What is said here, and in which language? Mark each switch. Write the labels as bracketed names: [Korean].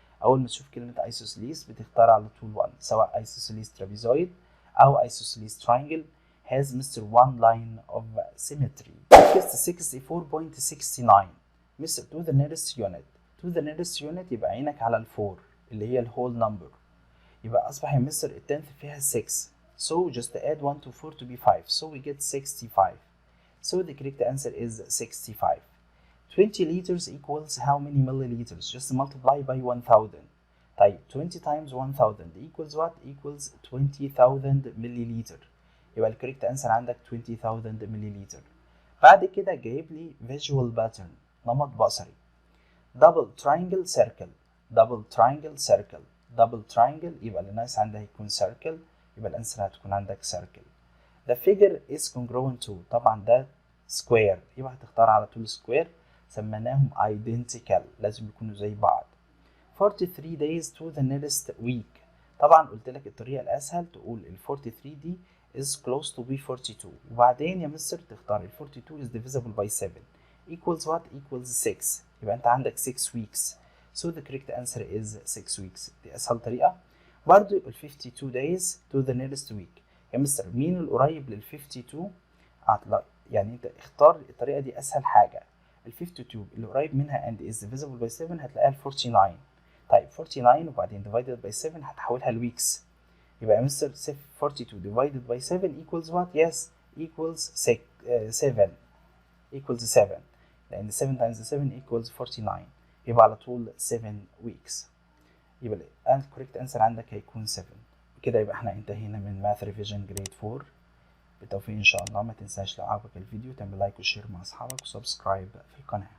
[Arabic] اول ما تشوف كلمه ايسوسيليس بتختار على طول 1، سواء ايسوسيليس ترابيزويد او ايسوسيليس تراينجل has Mr. [English] one line of symmetry. Text 64.69 Mr. to the nearest unit. to the nearest unit [Arabic] يبقى عينك على الفور اللي هي الهول نمبر، يبقى أصبح يا مستر التنث فيها 6. [English] So just add 1 to 4 to be 5. So we get 65. So the correct answer is 65. 20 liters equals how many milliliters? Just multiply by 1000. [Arabic] طيب [English] 20 times 1000 equals what? Equals 20,000 milliliter. [Arabic] يبقى الكوريكت انسر عندك 20,000 مليلتر. بعد كده جايب لي [English] visual pattern [Arabic] نمط بصري. [English] double triangle circle double triangle circle double triangle [Arabic] يبقى اللي ناقص عندها هيكون [English] circle، [Arabic] يبقى الانسر هتكون عندك [English] circle. the figure is congruent to [Arabic] طبعا ده [English] square [Arabic] يبقى هتختار على طول [English] square. [Arabic] سميناهم identical لازم يكونوا زي بعض. [English] 43 days to the nearest week. [Arabic] طبعا قلت لك الطريقة الأسهل تقول ال 43 دي [English] is close to be 42 [Arabic] وبعدين يا مستر تختار ال 42 [English] is divisible by 7 equals what? equals 6. [Arabic] يبقى أنت عندك [English] 6 weeks. So the correct answer is 6 weeks. [Arabic] دي أسهل طريقة. [English] برضه ال 52 days to the nearest week. [Arabic] يا مستر مين القريب لل 52؟ يعني أنت اختار الطريقة دي أسهل حاجة. ال 52 اللي قريب منها [English] and is divisible by 7 [Arabic] هتلاقيها ال 49. طيب 49 وبعدين [English] divided by 7 [Arabic] هتحولها لويكس. يبقى يا مستر [English] 42 divided by 7 equals what? Yes equals 7 equals 7 لأن 7 times 7 equals 49 [Arabic] يبقى على طول [English] 7 weeks. [Arabic] يبقى الكوريكت انسر عندك هيكون 7. كده يبقى احنا انتهينا من ماث ريفيجن جريد 4. بالتوفيق ان شاء الله. ما تنساش لو عجبك الفيديو تعمل لايك وشير مع اصحابك وسبسكرايب في القناة.